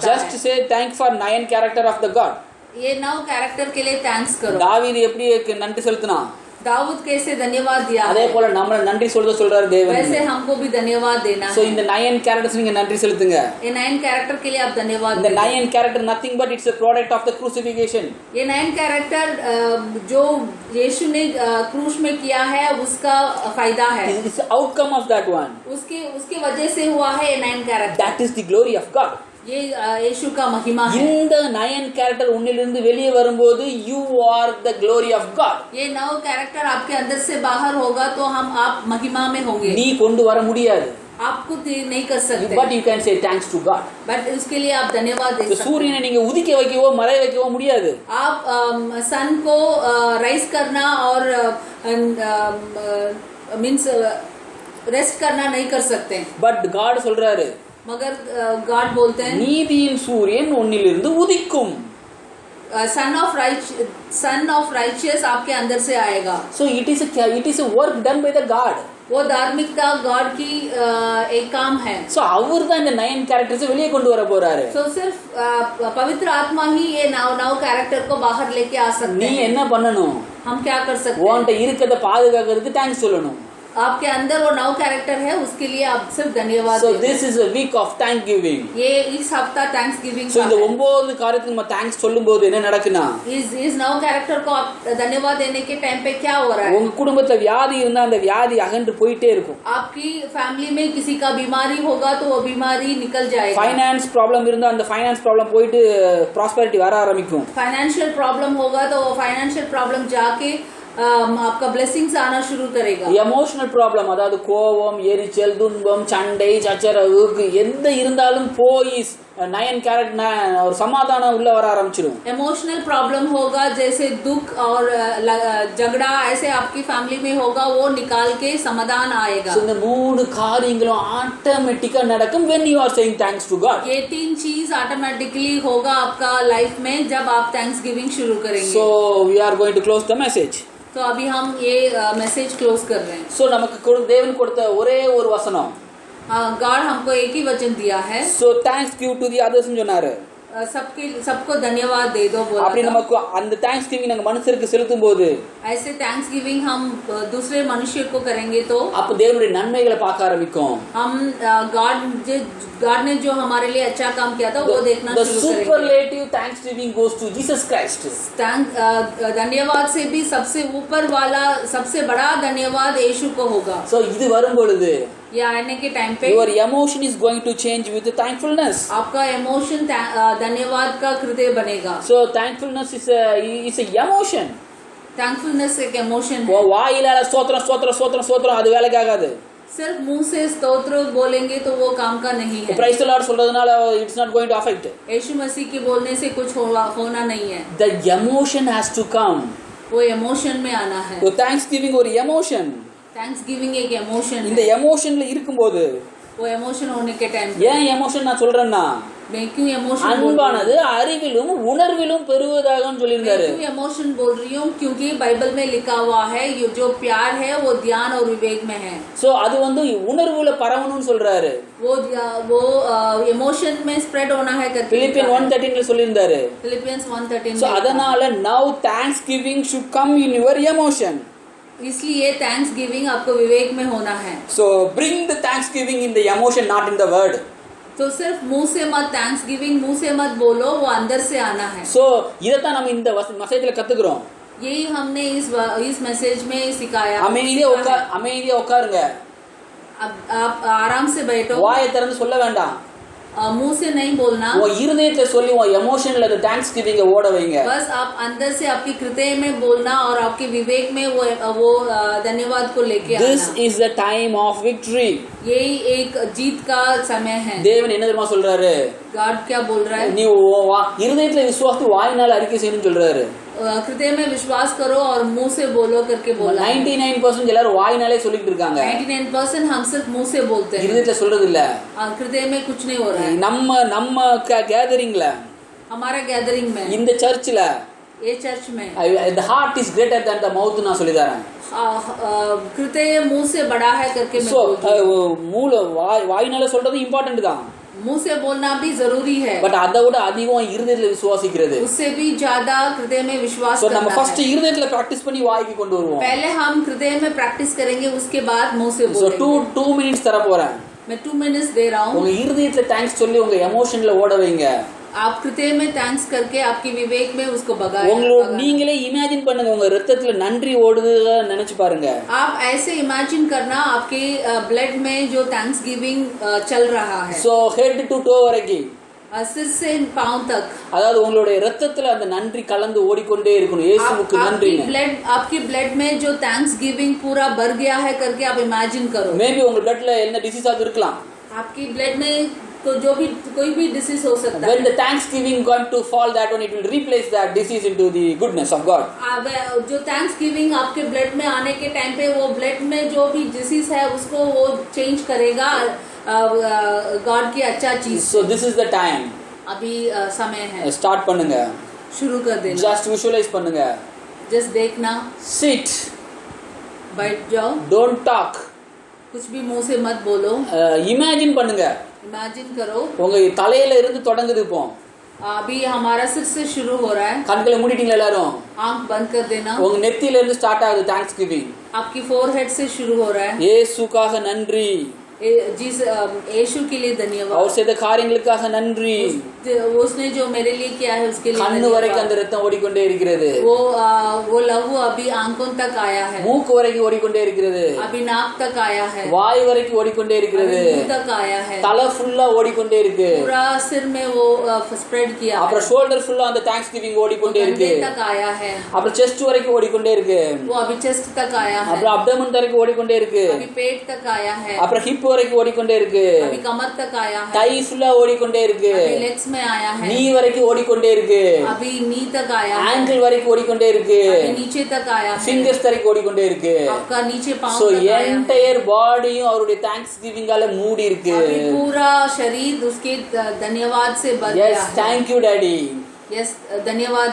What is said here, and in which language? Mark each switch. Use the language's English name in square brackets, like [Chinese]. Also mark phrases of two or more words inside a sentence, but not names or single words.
[English] Just [Hindi] है। [English] say thank for 9 character of the God. [Hindi] ये 9 कैरेक्टर के लिए थैंक्स करो। [Tamil] தாவீது எப்படி நன்றி செலுத்தினா, [Hindi] दाऊद कैसे धन्यवाद दिया [Tamil] அதே [Hindi] है, [Tamil] போல நம்மள நன்றி சொல்றாரு தேவன். [Hindi] वैसे हमको भी धन्यवाद देना [Tamil] சோ [Hindi] है। [Tamil] இந்த 9 கேரக்டர்ஸ் நீங்க நன்றி செலுத்துங்க. [Hindi] ये 9 कैरेक्टर के लिए आप धन्यवाद [Tamil] இந்த [Hindi] दें। [English] 9 character nothing but it's a product of the crucifixion. [Hindi] ये 9 कैरेक्टर जो यीशु ने क्रूस में किया है उसका फायदा है, [English] It's the outcome of that one. [Hindi] उसकी वजह से हुआ है ये 9 कैरेक्टर। [English] That is the glory of God. [Hindi] ये यीशु का महिमा है। [Tamil] இந்த 9 கேரக்டர் உன்னிலிருந்து வெளியே வரும்போது [English] you are the glory of God. [Hindi] ये 9 कैरेक्टर आपके अंदर से बाहर होगा तो आप महिमा में होंगे। [Tamil] நீ கொண்டு வர முடியாது, [Hindi] आप खुद नहीं कर सकते, [English] but you can say thanks to God. [Hindi] बट उसके लिए आप धन्यवाद दे [Tamil] இந்த [Hindi] सकते [Tamil] சூரியனை நீங்க உதிக்க வைக்கவோ மறைய வைக்கவோ முடியாது. [Hindi] आप सन को राइज करना और [English] means rest [Hindi] करना नहीं कर सकते, [Tamil] பட் God சொல்றாரு, [Hindi] मगर गॉड बोलते हैं [Tamil] நீதியின் சூரியன் உன்னிலிருந்து உதிக்கும். [English] sun of righteous [Hindi] आपके अंदर से आएगा। [English] So it is a work done by the God. [Hindi] वो धार्मिकता गॉड की एक काम है। [Tamil] So அவர் தான் இந்த 9 கேரக்டர்ஸ் வெளியே கொண்டு வர போறாரு. [Hindi] तो सिर्फ पवित्र आत्मा ही ये 9 कैरेक्टर को बाहर लेके आ सकते [Tamil] நீ [Hindi] हैं। [Tamil] என்ன பண்ணணும், [Hindi] हम क्या कर सकते हैं? [Tamil] உன்கிட்ட இருக்கிறத பாதுகாக்கிறதுக்கு தேங்க்ஸ் சொல்லணும். [Hindi] आपके अंदर वो 9 कैरेक्टर है, उसके लिए आप सिर्फ धन्यवाद [English] So [Hindi] दें। [English] this is a week of thanksgiving. [Hindi] ये इस हफ्ता [English] thanks giving [Tamil] So இந்த 9 காரியத்துக்கு நம்ம தேங்க்ஸ் சொல்லும்போது என்ன நடக்குன்னா, [Hindi] इस 9 कैरेक्टर को आप धन्यवाद देने के टाइम पे क्या हो रहा है? [Tamil] உங்க குடும்பத்துல வியாதி இருந்தா அந்த வியாதி அகன்று போயிட்டே இருக்கும். [Hindi] आपकी फैमिली में किसी का बीमारी होगा तो वो बीमारी निकल जाएगा। [English] finance problem [Tamil] இருந்தா அந்த [English] finance problem [Tamil] போயிட்டு ப்ராஸ்பரிட்டி வர ஆரம்பிக்கும். [English] financial problem [Hindi] होगा तो वो [English] financial problem [Hindi] जाके आपका ब्लेसिंग्स आना शुरू करेगा। [English] emotional problem, [Tamil] அதாவது கோபம், எரிச்சல், துன்பம், சண்டை, சச்சரவு எந்த இருந்தாலும் போய் 9 கேரட் ஒரு சமாதானம் உள்ள வர ஆரம்பிச்சிடும். [English] emotional problem [Hindi] होगा, जैसे दुख और झगड़ा ऐसे आपकी फैमिली में होगा, वो निकाल के समाधान आएगा। [Tamil] இந்த மூணு காரியங்களும் ஆட்டோமேட்டிக்கா நடக்கும் [English] when you are saying thanks to God. [Hindi] ये 3 चीज ऑटोमेटिकली होगा आपका लाइफ में जब आप [English] thanks giving [Hindi] शुरू करेंगे। [English] So we are going to close the message. [Hindi] तो अभी हम ये [English] message close [Hindi] कर रहे हैं। [Tamil] So நமக்கு தேவன் கொடுத்த ஒரே ஒரு வசனம், [Hindi] गॉड हमको एक ही वचन दिया है। [English] so thanks give to the others [Tamil] னு சொன்னாரு. [Hindi] सबको धन्यवाद दे दो बोला। [Tamil] அப்படி நமக்கு அந்த [English] thanks giving [Tamil] நாங்க மனுஷருக்கு செலுத்தும் போது, [Hindi] ऐसे [English] thanks giving [Hindi] हम दूसरे मनुष्य को करेंगे तो [Tamil] அப்ப தேவனுடைய நன்மைகளை பார்க்க ஆரம்பிக்கும். [Hindi] हम गॉड ने जो हमारे लिए अच्छा काम किया था वो देखना [English] The [Hindi] शुरू करेंगे। [English] superlative thanksgiving goes to Jesus Christ. [Hindi] धन्यवाद से भी सबसे ऊपर वाला सबसे बड़ा धन्यवाद यीशु को होगा। [Tamil] So இது வரும் பொழுது [Hindi] ये आने के टाइम पे [English] your emotion is going to change with the thankfulness. [Hindi] आपका इमोशन धन्यवाद का हृदय बनेगा। [English] So thankfulness is a emotion. [Hindi] थैंकफुलनेस एक इमोशन है। [Tamil] வாயிலால ஸ்தோத்திரம் ஸ்தோத்திரம் ஸ்தோத்திரம் ஸ்தோத்திரம் அது வேலைக்கு ஆகாது. [Hindi] सिर्फ मुंह से स्तोत्र बोलेंगे तो वो काम का नहीं है। [English] Praise the Lord சொல்றதுனால it's not going to affect. [Hindi] यीशु मसीह के बोलने से कुछ होना नहीं है। [English] The emotion has to come. [Hindi] वो इमोशन में आना है। [English] So thanksgiving ஒரு emotion. thanks giving [Hindi] एक इमोशन [Tamil] இந்த [Hindi] है। [Tamil] எமோஷன்ல இருக்கும்போது, [Hindi] वो इमोशन होने के टाइम [Tamil] ஏன் எமோஷன் நான் சொல்றேன்னா, [Hindi] मैं क्यों इमोशन [Tamil] அன்பானது அறிவிலும் உணர்விலும் பெருகுவதாகன்னு சொல்லியிருந்தாரு. [Hindi] क्यों इमोशन बोल रही हूँ क्योंकि बाइबल में लिखा हुआ है ये जो प्यार है वो ध्यान और विवेक में है। [Tamil] சோ அது உணர்வுல பரவணும்னு சொல்றாரு. [Hindi] वो इमोशन में स्प्रेड होना है करके [Tamil] பிலிப்பியன் 1:13 சொல்லியிருந்தாரு. [Hindi] फिलिपियंस 1:13 [Tamil] சோ அதனால [English] now thanksgiving should come in your emotion. [Hindi] इसलिए थैंक्स गिविंग आपको विवेक में होना है। [English] So bring the thanksgiving in the emotion, not in the word. [Hindi] तो सिर्फ मुंह से मत [English] thanks giving [Hindi] मुंह से मत बोलो, वो अंदर से आना है। [Tamil] So இதத்தான் நம்ம இந்த மெசேஜ்ல கத்துக்கிறோம். [Hindi] यही हमने इस मैसेज में सिखाया। [Tamil] அமைதியா உட்காருங்க. [Hindi] अब आप आराम से बैठो, [Tamil] வாயை திறந்து சொல்ல வேண்டாம். [Hindi] मुंह से नहीं बोलना, [Tamil] உன் இருதயத்துல சொல்லி உன் எமோஷன்ல அந்த [English] thanks giving [Tamil] ஓட வைங்க. [Hindi] बस आप अंदर से आपकी हृदय में बोलना और आपके विवेक में वो धन्यवाद को लेके आना। [English] This is the time of victory. [Hindi] यही एक जीत का समय है। [Tamil] தேவன் என்ன தெரியுமா சொல்றாரு? [Hindi] गॉड क्या बोल रहा है? [Tamil] நீ இருதயத்துல விசுவாசத்து வாயினால அறிக்கை செய்யணும்னு சொல்றாரு. [Hindi] हृदय में विश्वास करो और मुंह से बोलो करके बोला। [Tamil] 99% எல்லாரும் வாயினாலே சொல்லிட்டு இருக்காங்க. [Hindi] 99% हम सिर्फ मुंह से बोलते हैं, [Tamil] இருதயத்துல சொல்றது இல்ல। [Hindi] हृदय में कुछ नहीं हो रहा है। [Tamil] நம்ம கேதரிங்ல, [Hindi] हमारा गैदरिंग में, [Tamil] இந்த சர்ச்ல, [Hindi] ये चर्च में [English] the heart is greater than the mouth [Tamil] நான் சொல்லி தரேன். [Hindi] हृदय मुंह से बड़ा है करके मैं [English] So [Hindi] बोलती हूं। [Tamil] வாயினால சொல்றது இம்பார்ட்டன்ட் தான், [Hindi] मुंह से बोलना भी जरूरी है, [Tamil] பட் அதை விட அதிகம் இருதயத்துல விசுவாசிக்கிறது. [Hindi] उससे भी ज्यादा हृदय में विश्वास [Tamil] So நம்ம [Hindi] करना [Tamil] ஃபர்ஸ்ட் [Hindi] है। [Tamil] இருதயத்துல பிராக்டிஸ் பண்ணி வாய்க்கு கொண்டு வருவோம். [Hindi] पहले हम हृदय में प्रैक्टिस करेंगे, उसके बाद मुंह से [English] So [Hindi] बोलेंगे। [Tamil] 2 minutes தர போறேன். [Hindi] मैं 2 मिनट्स दे रहा हूँ। [Tamil] உங்க இருதயத்துல தேங்க்ஸ் சொல்லி உங்க எமோஷன்ல ஓட வைங்க. [Hindi] आप हृदय में थैंक्स करके आपकी विवेक में उसको [Tamil] உங்களோட நீங்களே இமேஜின் பண்ணுங்க, உங்க ரத்தத்துல நன்றி ஓடுது நினைச்சு பாருங்க. [Hindi] आप ऐसे इमेजिन करना आपके ब्लड में जो [English] thanks giving [Hindi] चल रहा है। [English] So head to toe வரைக்கும், [Hindi] सिर से पांव तक, [Tamil] அதாவது உங்களுடைய ரத்தத்துல அந்த நன்றி கலந்து ஓடிக்கொண்டே இருக்கணும். இயேசுவுக்கு நன்றி. [Hindi] आपकी ब्लड में जो [English] thanks giving [Hindi] पूरा भर गया है करके आप इमेजिन करो। [Tamil] மேபி உங்க ब्लडல என்ன டிசீஸ் ஆக இருக்கலாம். [Hindi] आपकी ब्लड में तो जो भी कोई भी डिसीज हो सकता है। [English] When the thanksgiving going to fall, that one it will replace that disease into the goodness of God. [Hindi] जो [English] thanks giving [Hindi] आपके ब्लड में आने के टाइम पे वो ब्लड में जो भी डिसीज है उसको वो चेंज करेगा गॉड की अच्छा चीज। [English] So this is the time. [Hindi] अभी समय है, [Tamil] Start பண்ணுங்க. [Hindi] शुरू कर देना। [English] Just visualize பண்ணுங்க. [Hindi] जस्ट देखना, [English] Sit. [Hindi] बैठ जाओ, [English] Don't talk. [Hindi] कुछ भी मुंह से मत बोलो, [Tamil] Imagine பண்ணுங்க. [Hindi] इमेजिन करो। [Tamil] உங்க தலையில இருந்து தொடங்குது இப்போ. [Hindi] अभी हमारा सिर से शुरू हो रहा है। [Tamil] கண்களை மூடிட்டீங்களா எல்லாரும்? [Hindi] आंख बंद कर देना। [Tamil] உங்க நெத்தியில இருந்து ஸ்டார்ட் ஆகுது தேங்க்ஸ்கிவிங். [Hindi] आपकी फोरहेड से शुरू हो रहा है। [Tamil] இயேசுக்காக நன்றி. [Hindi] यीशु के लिए [Tamil] அவர் [Hindi] धन्यवाद। [Tamil] செய்த காரியங்களுக்காக நன்றி। [Hindi] उसने जो मेरे लिए किया है उसके लिए [Tamil] கண்ணு வரைக்கும் அந்த ரத்தம் ஓடிக்கொண்டே இருக்கிறது। [Hindi] वो लहू अभी आंखों तक आया है, [Tamil] மூக்கு வரைக்கும் ஓடிக்கொண்டே இருக்கிறது, [Hindi] अभी नाक तक आया है, [Tamil] வாய் வரைக்கும் ஓடிக்கொண்டே இருக்கிறது, [Hindi] मुंह तक आया है, [Tamil] தலை ஃபுல்லா ஓடிக்கொண்டே இருக்கு, [Hindi] पूरा सिर में वो स्प्रेड किया है, [Tamil] அப்புறம் ஷோல்டர் ஃபுல்லா அந்த [English] thanks giving [Tamil] ஓடிக்கொண்டே இருக்கு, [Hindi] कंधे तक आया है, [Tamil] அப்புறம் செஸ்ட் வரைக்கும் ஓடிக்கொண்டே இருக்கு, [Hindi] वो अभी चेस्ट तक आया है, [Tamil] அப்புறம் அப்டமன் வரைக்கும் ஓடிக்கொண்டே இருக்கு, [Hindi] अभी पेट तक आया है, [Tamil] அப்புறம் ஹிப் வரைக்கும் ஓடிக்கொண்டே இருக்கு, [Hindi] अभी कमर तक आया है, [Tamil] தை ஃபுல்லா ஓடிக்கொண்டே இருக்கு, [Hindi] अभी लेग्स में आया है, [Tamil] நீ வரைக்கும் ஓடிக்கொண்டே இருக்கு, [Hindi] अभी नी तक आया है, [Tamil] ஆங்கிள் வரைக்கும் ஓடிக்கொண்டே இருக்கு, [Hindi] अभी नीचे तक आया है, [Tamil] ஃபிங்கர்ஸ் வரைக்கும் ஓடிக்கொண்டே இருக்கு। [Hindi] आपका नीचे पांव [Tamil] சோ [Hindi] तक आया है, [Tamil] என்டையர் பாடியும் அவருடைய தேங்க்ஸ் கிவிங்கால மூடி இருக்கு। [Hindi] अभी पूरा शरीर उसके धन्यवाद से भर गया [Tamil] எஸ் [Hindi] है। [English] thank you daddy. [Hindi] यस धन्यवाद